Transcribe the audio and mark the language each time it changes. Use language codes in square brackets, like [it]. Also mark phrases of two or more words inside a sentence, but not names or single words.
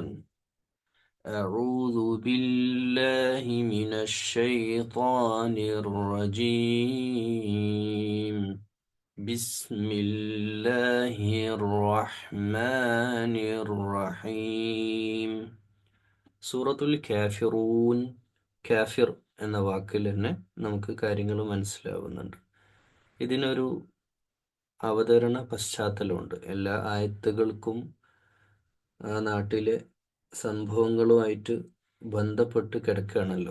[ar] أعوذ بالله من الشيطان الرجيم. بسم الله الرحمن الرحيم. [ml] സൂറത്തുൽ കാഫിറൂൻ. കാഫിർ എന്ന വാക്കിൽ തന്നെ നമുക്ക് കാര്യങ്ങൾ മനസ്സിലാവുന്നുണ്ട്. ഇതിനൊരു അവതരണ പശ്ചാത്തലമുണ്ട്. എല്ലാ ആയത്തുകൾക്കും ആ നാട്ടിലെ സംഭവങ്ങളുമായിട്ട് ബന്ധപ്പെട്ട് കിടക്കുകയാണല്ലോ.